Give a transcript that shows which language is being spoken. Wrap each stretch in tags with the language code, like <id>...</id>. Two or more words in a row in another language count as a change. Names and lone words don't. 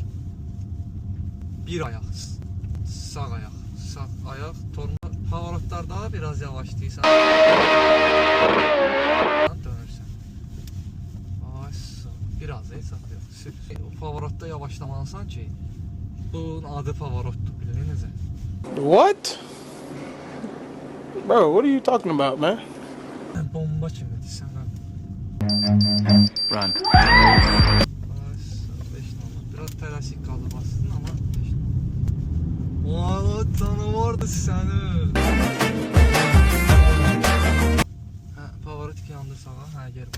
<az>Bir ayaq, sağ ayaq, torma, pavarotlarda biraz yavaşlayırsan. Dönürsən. Aşağı, biraz saxlayaq. O pavarotda yavaşlamalısan ki, bunun adı pavarotdur, bilir necə?</az> <en>What? Bro, what are you talking about, man?</en> <az>Bomba kimidir sən.</az> <en>Run.</en> <az>Biraz tələsik qaldı bastın, amma 5 nömrə. Valla canavardı səni. Pavarotik yandır sağa, yer var.</az>